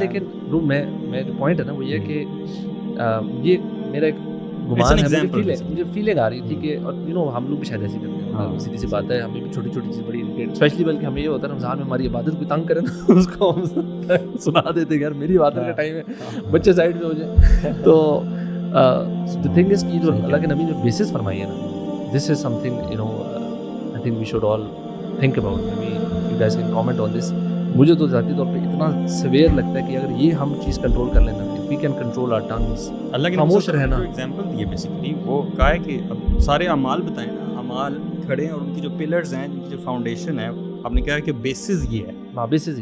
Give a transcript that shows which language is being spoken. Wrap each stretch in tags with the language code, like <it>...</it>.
<ur>لیکن میں جو پوائنٹ ہے نا وہ یہ کہ یہ میرا ایک گمان ہے, مجھے فیلنگ آ رہی تھی کہ, اور یو نو ہم لوگ بھی شاید ایسی کرتے ہیں, سیدھی سی بات ہے, ہمیں بھی چھوٹی چھوٹی چیز بڑی اریٹیٹ, اسپیشلی بلکہ ہمیں یہ ہوتا ہے رمضان میں ہماری عبادت کوئی تنگ کرے نا, اس کو ہم سنا دیتے یار میری عبادت کا ٹائم ہے, بچے سائڈ میں ہو جائیں.</ur> <en>تو the thing is</en> <ur>کہ جو اللہ کے نبی نے بیسس فرمائی ہے نا,</ur> <en>this is something you know I think we should all think about. maybe you guys can comment on this.</en> <ur>مجھے تو ذاتی طور پہ اتنا سویئر لگتا ہے کہ اگر یہ ہم چیز کنٹرول کر لینا,</ur> <en>if we can control our tongues,</en> <ur>اللہ کے خاموش رہنا. ایگزامپل دیے بیسیکلی, وہ کہا ہے کہ اب سارے اعمال بتائیں نا, اعمال کھڑے ہیں اور ان کی جو پلرز ہیں, ان کی جو فاؤنڈیشن ہے, آپ نے کہا کہ بیسز یہ ہے, بیسس</ur>